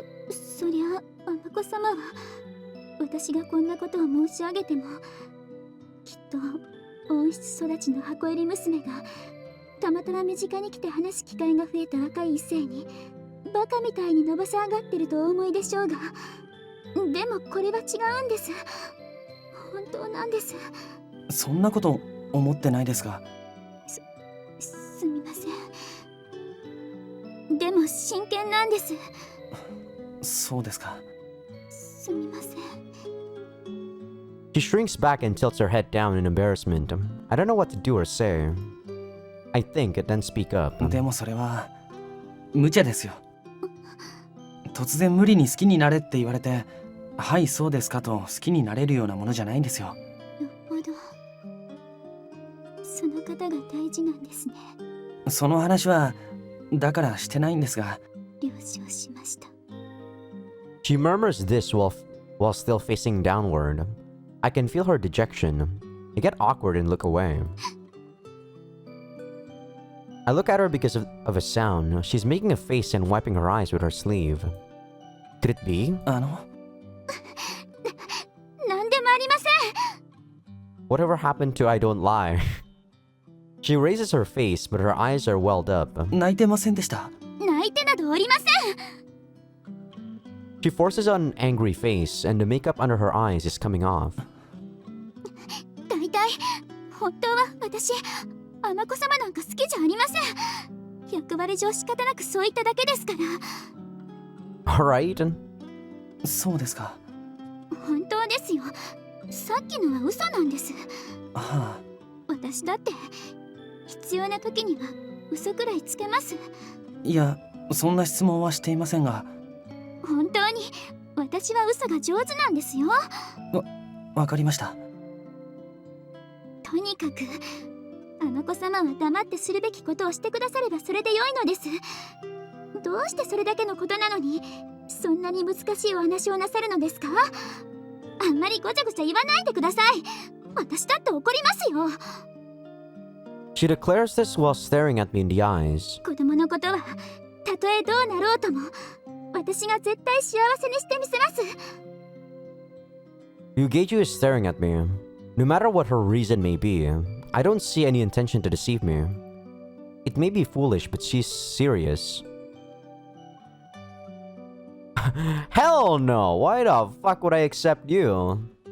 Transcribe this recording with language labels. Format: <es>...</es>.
<ja>そりゃあ子様は私がこんなことを申し上げても、きっと温室育ちの箱入り娘がたまたま身近に来て話す機会が増えた若い異性にバカみたいに伸ばし上がってるとお思いでしょうが、でもこれは違うんです。本当なんです。そんなこと思ってないですが。すみません。でも真剣なんです。そうですか。すみません。</ja> <en>She shrinks back and tilts her head down in embarrassment. I don't know what to do or say. I think, then speak up.</en> <ja>でもそれは無茶ですよ。突然無理に好きになれって言われて、はいそうですかと好きになれるようなものじゃないんですよ。よっぽどその方が大事なんですね。その話はだからしてないんですが。了承しました。</ja> <en>She murmurs this while still facing downward. I can feel her dejection. I get awkward and look away. I look at her because of a sound. She's making a face and wiping her eyes with her sleeve. Could it be?</en> <ja>なんでもありません。</ja> <en>Whatever happened to I don't lie? She raises her face, but her eyes are welled up.</en> <ja>泣いてませんでした。泣いてなどおりません。</ja> <en>She forces on an angry face, and the makeup under her eyes is coming off.</en> <ja>大体本当は私あ子様なんか好きじゃありません。役割上仕方なくそう言っただけですから。</ja> <en>Alright?</en> <ja>そうですか。本当ですよ。さっきのは嘘なんです。はあ。私だって必要な時には嘘くらいつけます。いや、そんな質問はしていませんが。本当に私は嘘が上手なんですよ。わかりました。とにかくあ子様は黙ってするべきことをしてくださればそれで良いのです。どうしてそれだけのことなのにそんなに難しいお話をなさるのですか？あんまりごちゃごちゃ言わないでください。私だって怒りますよ。</ja> <en>She declares this while staring at me in the eyes.</en> <ja>子供のことはたとえどうなろうとも私が絶対幸せにしてみせます。</ja> <en>Ryugeju is staring at me. No matter what her reason may be, I don't see any intention to deceive me. It may be foolish, but she's serious. Hell no! Why the fuck would I accept you?</en>